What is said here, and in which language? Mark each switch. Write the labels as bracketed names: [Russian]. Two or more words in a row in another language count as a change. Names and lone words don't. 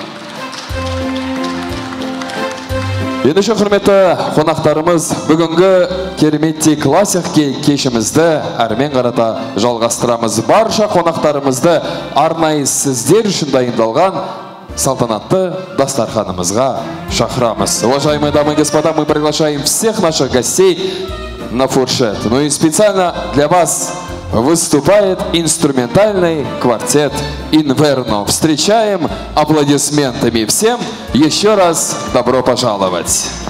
[Kazakh] Ендеше құрметті қонақтарымыз, бүгінгі кереметтей классик кешімізді әрмен қарата жалғастырамыз. Барша қонақтарымызды арнайы сіздер үшін дайындалған салтанатты дастарханымызға шақырамыз. [Russian] Уважаемые дамы и господа, мы приглашаем всех наших гостей на фуршет. Ну и специально для вас выступает инструментальный квартет «Инверно». Встречаем аплодисментами. Всем еще раз добро пожаловать.